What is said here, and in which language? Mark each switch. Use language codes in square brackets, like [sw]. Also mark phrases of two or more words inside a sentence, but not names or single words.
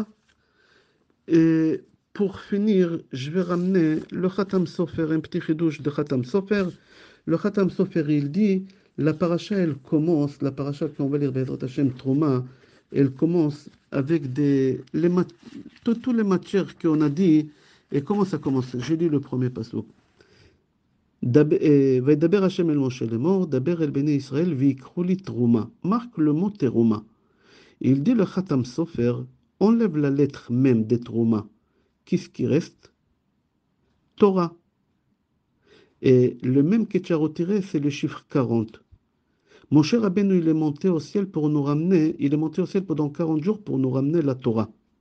[fr] Et pour finir, je vais ramener le Khatam Sofer, un petit chidouche de Khatam Sofer. Le Khatam Sofer, il dit, la paracha, elle commence, la paracha qu'on va lire, [he] בעזרת השם [fr] Trouma, elle commence avec toutes les matières qu'on a dit. Et comment ça commence? J'ai lu le premier passage. [he] וידבר השם אל משה לאמור, דבר אל בני ישראל ויקחו לי תרומה. [fr] Marque le mot terouma. Il dit le Khatam Sofer, enlève la lettre même de Trouma. Qu'est-ce qui reste? Torah. Et le même que tu as retiré, c'est le chiffre 40. Moshe Rabbeinu, il est monté au ciel pour nous ramener, il est monté au ciel pendant 40 jours pour nous ramener la Torah.